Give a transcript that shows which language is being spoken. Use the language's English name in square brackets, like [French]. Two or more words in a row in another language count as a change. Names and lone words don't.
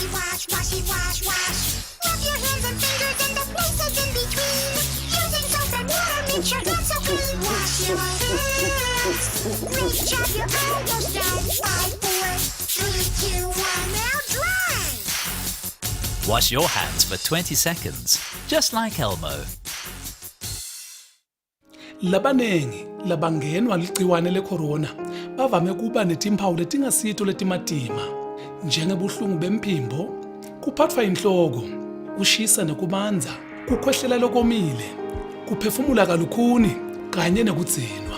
[English] Rub your hands and fingers and the places in between. Using soap and water makes your hands so clean. Wash your hands. Great job, you're almost done. 5, 4, 3, 2, 1, now dry. Wash your hands for 20 seconds, just like Elmo. [Swati] Labanengi labangenwa ligciwane lecorona bavame kuba netimpawu letingasito letimatima njengebuhlungu bemphimbo, kuphathwa inhloko, kushisa nekubanza, kukhwehlela lokomile, kuphefumula kalukhuni kanye nekudzinwa.